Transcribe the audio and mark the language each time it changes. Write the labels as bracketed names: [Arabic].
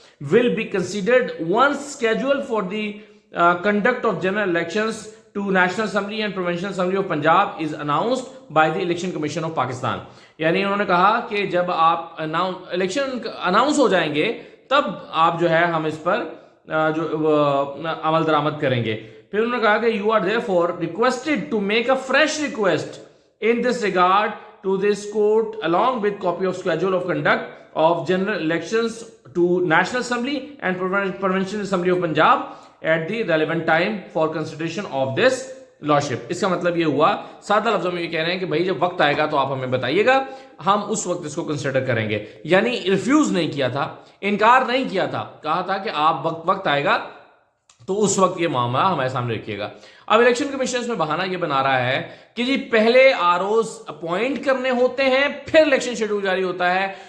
[English] will be considered once scheduled for the conduct of general elections to National Assembly and Provincial Assembly of Punjab is announced by the Election Commission of Pakistan। [Hindi] यानी उन्होंने कहा कि जब आप election announce हो जाएंगे तब आप जो है हम इस पर अमल दरामद करेंगे। फिर उन्होंने कहा कि [English] you are therefore requested to make a fresh request in this regard to this court along with copy of schedule of conduct of general elections to National Assembly and Provincial Assembly of Punjab at the relevant time for consideration of this lordship। [Hindi] इसका मतलब ये हुआ, सादा लफ्जों में ये कह रहे हैं कि भाई जब वक्त आएगा तो आप हमें बताइएगा, हम उस वक्त इसको कंसिडर करेंगे। यानी रिफ्यूज नहीं किया था, इनकार नहीं किया था, कहा था कि आप वक्त आएगा तो उस वक्त ये मामला हमारे सामने रखिएगा। अब इलेक्शन कमीशन इसमें बहाना ये बना रहा है कि जी पहले आरओज अपॉइंट करने होते हैं फिर इलेक्शन शेड्यूल जारी होता है।